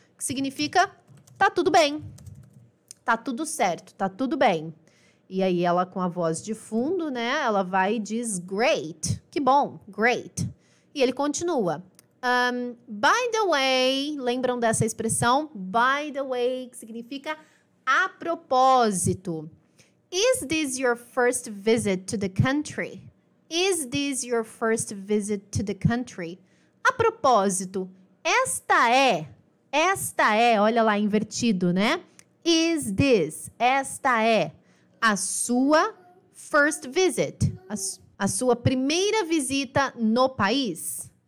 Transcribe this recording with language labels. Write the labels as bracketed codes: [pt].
[pt] Que significa, tá tudo bem. Tá tudo certo, tá tudo bem. E aí, ela com a voz de fundo, né? Ela vai e diz [en] great. [pt] Que bom, [en] great. [pt] E ele continua. [en] By the way, [pt] lembram dessa expressão? [en] By the way, [pt] que significa a propósito. [en] Is this your first visit to the country? Is this your first visit to the country? [pt] A propósito, esta é, olha lá, invertido, né? [en] Is this, [pt] esta é a sua [en] first visit, [pt] a sua primeira visita no país.